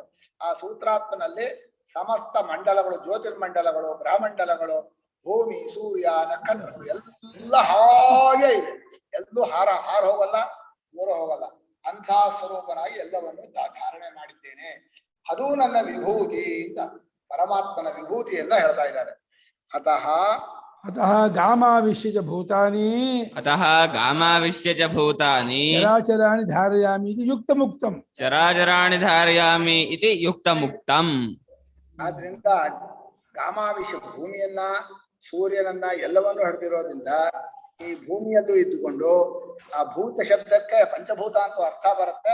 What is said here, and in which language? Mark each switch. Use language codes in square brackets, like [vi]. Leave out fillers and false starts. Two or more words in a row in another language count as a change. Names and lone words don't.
[kn] ಆ ಸೂತ್ರಾತ್ಮನಲ್ಲಿ ಸಮಸ್ತ ಮಂಡಲಗಳು, ಜ್ಯೋತಿರ್ಮಂಡಲಗಳು, ಗ್ರಹಮಂಡಲಗಳು, ಭೂಮಿ, ಸೂರ್ಯ, ನಕ್ಷತ್ರಗಳು ಎಲ್ಲ ಹಾಗೆ ಇವೆ. ಎಲ್ಲೂ ಹಾರ ಹೋಗಲ್ಲ, ದೂರ ಹೋಗಲ್ಲ. ಅಂಥ ಸ್ವರೂಪನಾಗಿ ಎಲ್ಲವನ್ನು ಧಾರಣೆ ಮಾಡಿದ್ದೇನೆ. ಅದು ನನ್ನ ವಿಭೂತಿ ಅಂತ ಪರಮಾತ್ಮನ ವಿಭೂತಿಯನ್ನ ಹೇಳ್ತಾ ಇದ್ದಾರೆ. [sa] ಅತಃ ಗಾಮಾವಿಶ್ಯ ಭೂತಾನಿ, ಅತಃ ಗಾಮಾವಿಶ್ಯ ಚ ಭೂತಾನಿ ಚರಾಚರಾಣಿ ಧಾರಯಾಮಿ ಇತಿ ಯುಕ್ತಮುಕ್ತಂ, ಚರಾಚರಾಣಿ ಧಾರಯಾಮಿ ಇತಿ ಯುಕ್ತಮುಕ್ತಂ. [kn] ಆದ್ರಿಂದ ಗಾಮಾವಿಶ್ಯ ಭೂಮಿಯನ್ನ, ಸೂರ್ಯನನ್ನ ಎಲ್ಲವನ್ನೂ ಹಿಡಿದಿರೋದ್ರಿಂದ ಈ ಭೂಮಿಯಲ್ಲೂ ಇದ್ದುಕೊಂಡು ಆ ಭೂತ ಶಬ್ದಕ್ಕೆ ಪಂಚಭೂತ ಅಂತ ಅರ್ಥ ಬರುತ್ತೆ.